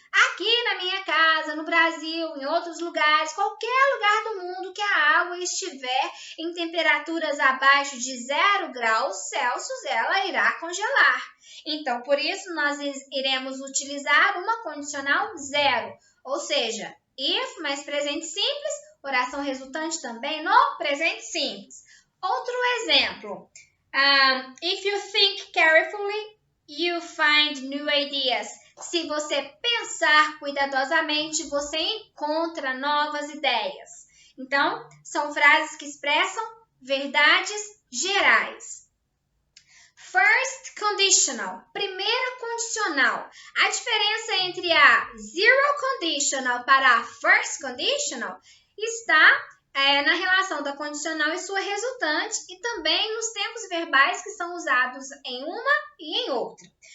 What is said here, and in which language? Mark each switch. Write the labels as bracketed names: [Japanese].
[Portuguese] Aqui na minha casa, no Brasil, em outros lugares, qualquer lugar do mundo que a água estiver em temperaturas abaixo de 0 graus Celsius, ela irá congelar. Então, por isso, nós iremos utilizar uma condicional zero, ou seja, if mais presente simples, oração resultante também no presente simples. Outro exemplo. [English] If you think carefully, you find new ideas. [Portuguese] Se você pensar cuidadosamente, você encontra novas ideias. Então, são frases que expressam verdades gerais. First conditional, primeira condicional. A diferença entre a zero conditional para a first conditional está na relação da condicional e sua resultante e também nos tempos verbais que são usados em uma e em outra.